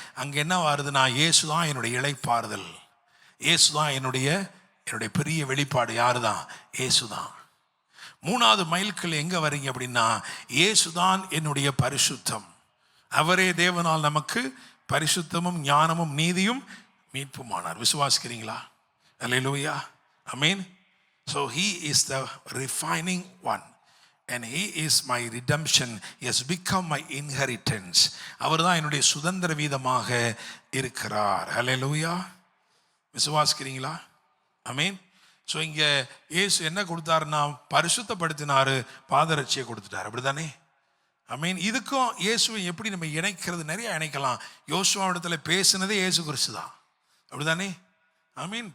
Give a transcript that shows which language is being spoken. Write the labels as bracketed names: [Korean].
[Tamil] அங்கே என்ன வருதுன்னா, இயேசுதான் என்னுடைய இளைப்பாறுதல், இயேசுதான் என்னுடைய பெரிய வெளிப்பாடு. யாரு தான்? இயேசுதான். 3வது மைல்கல் எங்க வரீங்க அப்படின்னா, இயேசுதான் என்னுடைய பரிசுத்தம். அவரே தேவனால் நமக்கு பரிசுத்தமும் ஞானமும் நீதியும் மீட்புமானார். விசுவாசிக்கிறீங்களா? அல்லேலூயா. ஆமென். [English] So he is the refining one and he is my redemption. He has become my inheritance. [Tamil] அவர்தான் என்னுடைய சுதந்திர வீதமாக இருக்கிறார். அல்லேலூயா. விசுவாசிக்கிறீங்களா? ஆமென். ஸோ இங்கே இயேசு என்ன கொடுத்தாருன்னா, பரிசுத்தப்படுத்தினாரு, பாதரட்சியை கொடுத்துட்டார். அப்படிதானே? ஆமென். இதுக்கும் இயேசுவை எப்படி நம்ம இணைக்கிறது? நிறைய இணைக்கலாம். யோசுவாவிடத்துல பேசினதே இயேசு கிறிஸ்து தான். அப்படிதானே? ஆமென்.